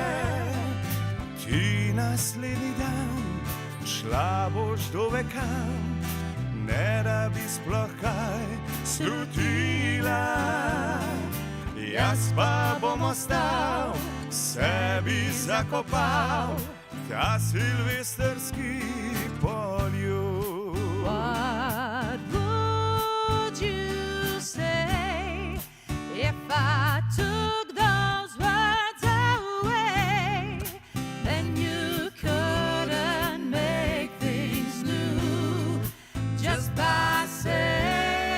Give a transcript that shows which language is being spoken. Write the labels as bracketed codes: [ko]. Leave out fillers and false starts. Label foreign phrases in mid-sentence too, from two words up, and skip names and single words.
[sl] Ti naslednji dan šla boš do vekam, ne da bi sploh kaj slutila. Jaz pa bom ostal, sebi zakopal ta silvestrski poljub. [en] What would you say if I took those words away? Then you couldn't make things new just by saying,